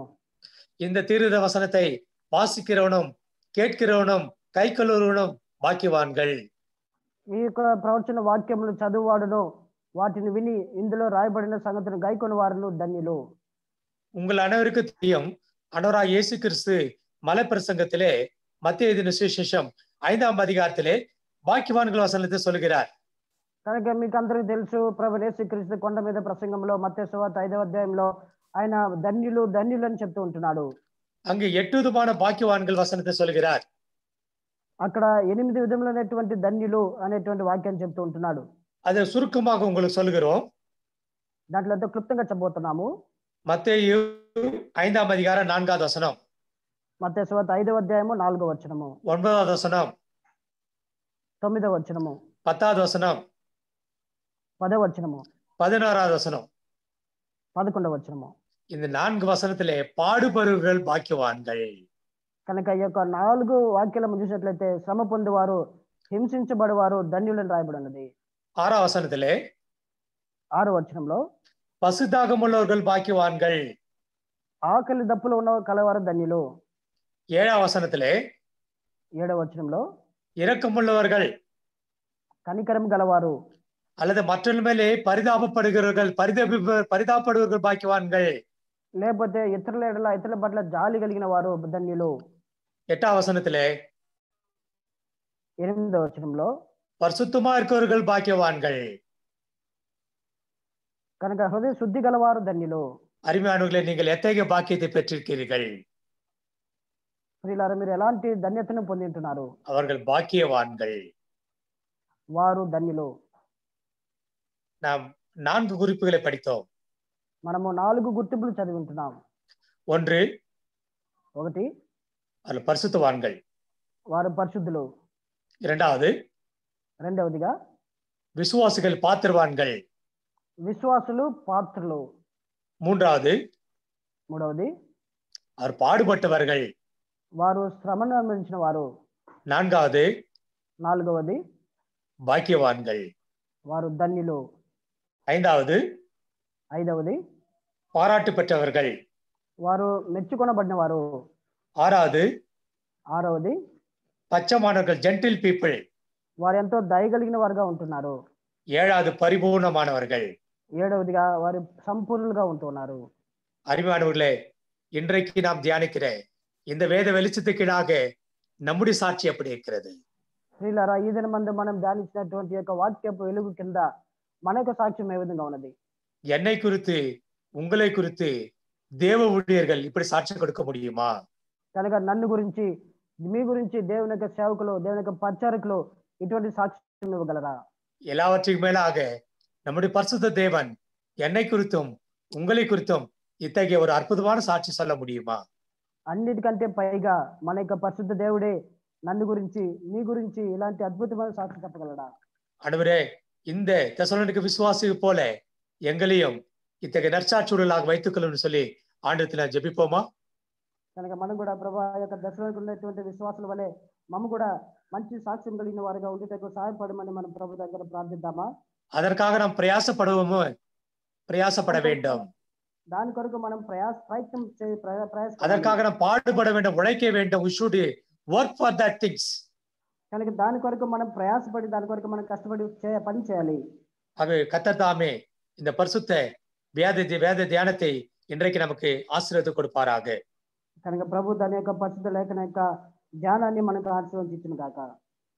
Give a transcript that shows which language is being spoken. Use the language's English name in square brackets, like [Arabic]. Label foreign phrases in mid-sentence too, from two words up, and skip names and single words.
[Tamil] இந்த தீர்க்க வசனத்தை வாசிக்கிறவனும் கேட்கிறவனும் கைக்கொள்ளுவனும் பாக்கியவான்கள். [Telugu] ఈ యొక్క ప్రవచన వాక్యములు చదువువాడును వాటిని విని ఇందులో రాయబడిన సంగతులను గైకొని వారును ధన్యులు. [Tamil] உங்கள் அனைவருக்கும் தெரியும், ஆண்டவராகிய இயேசு கிறிஸ்து மலை பிரசங்கத்திலே மத்தேயு எழுதின சுவிசேஷம் 5ஆம் அதிகாரத்திலே பாக்கியவான்கள் வசனத்தை சொல்கிறார். [Telugu] కనుక మీకు అందరికీ తెలుసు, ప్రభువు యేసుక్రీస్తు కొండ మీద ప్రసంగంలో మత్తయి సువార్త 5వ అధ్యాయంలో ఆయన ధన్యులు ధన్యులు అని చెప్తూ ఉంటున్నాడు. [Tamil] அங்கு 8 விதமான பாக்கியவான்கள் வசனத்தை சொல்கிறார். [Telugu] అక్కడ 8 విధములైనటువంటి ధన్యులు అనేటువంటి వాక్యాన్ని చెప్తూ ఉంటున్నాడు. [Tamil] அதை சுருக்கமாக உங்களுக்கு சொல்கிறோம். [Telugu] దాంట్లో ఎంతో క్లుప్తంగా చెప్పబోతున్నాము. [Tamil] மத்தேயு 5ஆம் அதிகாரம் 4வது வசனம், [Telugu] మత్తయి సువార్త 5వ అధ్యాయము 4వ వచనము, [Tamil] 9வது வசனம், [Telugu] 9వ వచనము, [Tamil] 10வது வசனம், [Telugu] 10వ వచనము, [Tamil] 16வது வசனம். [Telugu] 11వ వచనము. [Tamil] இந்த 4 வசனத்திலே பாடுபவர்கள் பாக்கியவான்கள். [Telugu] కనుక ఈ యొక్క 4 వాక్యాలను చూసినట్లయితే శ్రమ పొందువారు, హింసించబడువారు ధన్యులని రాయబడి ఉన్నది. [Tamil] 6ஆம் வசனத்திலே [Telugu] 6వ వచనంలో [Tamil] பசுதாகமுள்ளவர்கள் பாக்கியவான்கள். [Telugu] ఆకలి దప్పులు ఉన్న కలవారు ధన్యులు. [Tamil] 7ஆம் வசனத்திலே [Telugu] 7వ వచనంలో [Tamil] இரக்கமுள்ளவர்கள் [Telugu] కనికరం గలవారు [Tamil] அல்லது மற்றவர்கள் மேலே பரிதாபப்படுகிறவர்கள் பரிதாபப்படுவர்கள் பாக்கியவான்கள். [Telugu] లేకపోతే ఇతరుల పట్ల జాలి కలిగిన వారు ధన్యులు. [Tamil] 8ஆம் வசனத்திலே [Telugu] 8వ వచనంలో [Tamil] பரிசுத்தமா இருக்கிறவர்கள் பாக்கியவான்கள். [Telugu] కనుక హృదయ శుద్ధి గలవారు ధన్యులు. [Tamil] அருமையானவர்களே, நீங்கள் எத்தகைய பாக்கியத்தை பெற்றிருக்கிறீர்கள்? [Telugu] ప్రియులారా, మీరు ఎలాంటి ధన్యతను పొందింటున్నారు? [Tamil] அவர்கள் பாக்கியவான்கள். [Telugu] వారు ధన్యులు. [Tamil] நாம் 4 குறிப்புகளை படித்தோம். [Telugu] మనము 4 గుర్తింపులు చదివి ఉంటున్నాం. [Tamil] 1, அவர்கள் பரிசுத்தவான்கள். [Telugu] వారు పరిశుద్ధులు. [Tamil] 2வது, [Telugu] రెండవదిగా [Tamil] விசுவாசிகள் பாத்திரவான்கள். [Telugu] విశ్వాసులు పాత్రులు. [Tamil] 3வது, [Telugu] మూడవది [Tamil] அவர் பாடுபட்டவர்கள். [Telugu] వారు శ్రమను అనుభవించిన వారు. [Tamil] 4வது, [Telugu] నాలుగవది [Tamil] பாக்கியவான்கள். [Telugu] వారు ధన్యులు. [Tamil] 5வது, [Telugu] ఐదవది [Tamil] பாராட்டு பெற்றவர்கள். [Telugu] వారు మెచ్చుకొనబడిన వారు. [Tamil] 6வது, [Telugu] ఆరవది [Tamil] பச்சமானவர்கள், [English] gentle people. [Telugu] వారు ఎంతో దయగలిగిన వారుగా ఉంటున్నారు. [Tamil] 7வது, பரிபூர்ணமானவர்கள். [Telugu] ఏడవదిగా వారు సంపూర్ణులుగా ఉంటున్నారు. [Tamil] அருமையானவர்களே, இன்றைக்கு நாம் தியானிக்கிற இந்த வேத வெளிச்சத்துக்கீழாக நம்முடைய சாட்சி எப்படி இருக்கிறது? [Telugu] ప్రియులారా, ఈ దినమందు మనం ధ్యానించినటువంటి యొక్క వాక్యపు వెలుగు కింద మన యొక్క సాక్ష్యం ఏ విధంగా ఉన్నది? [Tamil] என்னை குறித்து, உங்களை குறித்து தேவ ஊழியர்கள் இப்படி சாட்சி கொடுக்க முடியுமா? [Telugu] కనుక నన్ను గురించి, మీ గురించి దేవుని యొక్క సేవకులు, దేవుని యొక్క పరిచారకులు ఇటువంటి సాక్ష్యం ఇవ్వగలరా? [Tamil] எல்லாவற்றுக்கும் மேலாக நம்முடைய பரிசுத்த தேவன் என்னை குறித்தும் உங்களை குறித்தும் இத்தகைய ஒரு அற்புதமான சாட்சி சொல்ல முடியுமா? [Telugu] అన్నిటికంటే పైగా మన యొక్క పరిశుద్ధ దేవుడే నన్ను గురించి, మీ గురించి ఇలాంటి అద్భుతమైన సాక్షి చెప్పగలడా? [Tamil] ஆண்டவரே, இந்த தெசலோனிக்க விசுவாசி போல எங்களையும் இத்தகைய நற்சாட்சியுடலாக வைத்துக்கொள்ளும் சொல்லி ஆண்டவரத்தில் ஜெபிப்போமா? [Telugu] కనుక మనం కూడా ప్రభు ఆ యొక్క దశలో ఉన్నటువంటి విశ్వాసుల వలె మమ్మ కూడా మంచి సాక్ష్యం కలిగిన వారిగా ఉండేటకు సహాయపడమని మనం ప్రభు దగ్గర ప్రార్థిద్దామా? [Tamil] அதற்காக நாம் பிரயாசப்பட வேண்டும். [Telugu] దాని కొరకు మనం ప్రయత్నం [Tamil] அதற்காக நாம் பாடுபட வேண்டும், உழைக்க வேண்டும். [English] We should work for that things. [Telugu] కనుక దాని కొరకు మనం ప్రయాసపడి దాని కొరకు మనం కష్టపడి పని చేయాలి. [Tamil] ஆகவே கர்த்தர் தாமே இந்த பரிசுத்த வேத தியானத்தை இன்றைக்கு நமக்கு ஆசீர்வாதம் கொடுப்பாராக. [Telugu] కనుక ప్రభు దాని యొక్క పరిశుద్ధ లేఖన యొక్క ధ్యానాన్ని మనకు ఆశీర్వదించును గాక.